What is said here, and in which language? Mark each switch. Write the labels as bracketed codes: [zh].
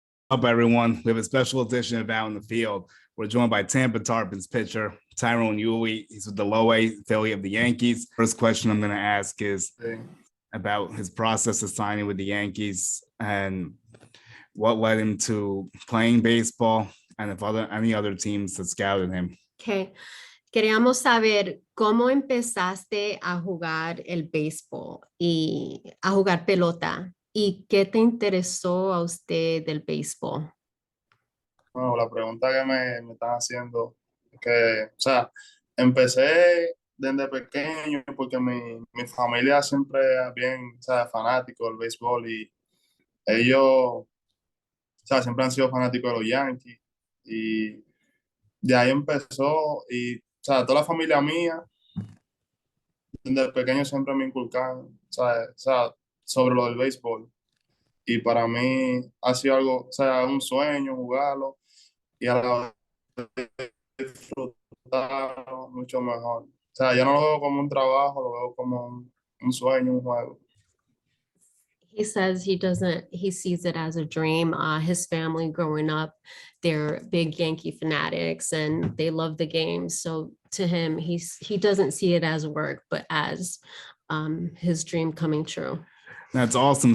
[en] Up, everyone. We have a special edition of Out in the Field. We're joined by Tampa Tarpons pitcher Tyrone Yulie. He's with the low-A affiliate of the Yankees. First question I'm going to ask is about his process of signing with the Yankees and what led him to playing baseball and if any other teams that scouted him. Okay. [es] Queríamos saber cómo empezaste a jugar el béisbol y a jugar pelota. ¿Y qué te interesó a usted del béisbol? Bueno, la pregunta que me están haciendo es que, o sea, empecé desde pequeño porque mi familia siempre es bien, o sea, fanático del béisbol y ellos, o sea, siempre han sido fanáticos de los Yankees y de ahí empezó y, o sea, toda la familia mía desde pequeño siempre me inculcaban, o sea, sobre lo del béisbol y para mí ha sido algo, o sea, un sueño jugarlo y a la vez disfrutar mucho mejor. O sea, yo no lo veo como un trabajo, lo veo como un sueño, un juego. [en] He says he sees it as a dream. His family growing up, they're big Yankee fanatics and they love the game. So to him, he doesn't see it as work, but as his dream coming true. That's awesome.